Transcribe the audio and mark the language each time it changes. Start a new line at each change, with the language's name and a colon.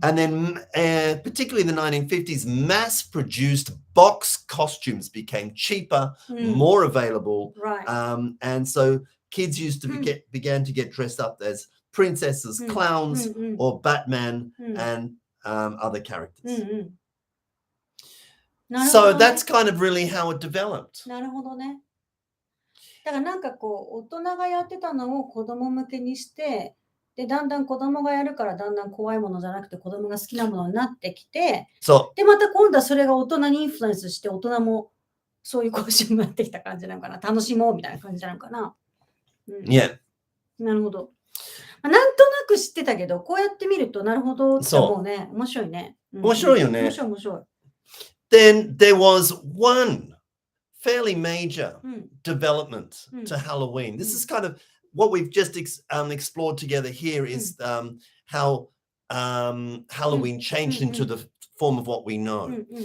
English: And then, particularly in the 1950s, mass-produced box costumes became cheaper, more available. Right. And so kids used to began to get dressed up as princesses, clowns, or Batman and other characters. So that's kind of really how it developed.
Japanese: なるほどね。だからなんかこう大人がやってたのを子供向けにして、でだんだん子供がやるからだんだん怖いものじゃなくて子供が好きなものになってきて、でまた今度はそれが大人にインフルエンスして大人もそういうコスチュームになってきた感じなのかな、楽しもうみたいな感じなのかな。
English: Yeah.
Japanese: なるほど。なんとなく知ってたけど、こうやって見るとなるほどって思うね。面白いね。面白いよね。面白い面白い。
English: Then there was one fairly major development to Halloween. This is kind of what we've just explored together here is how Halloween changed into the form of what we know.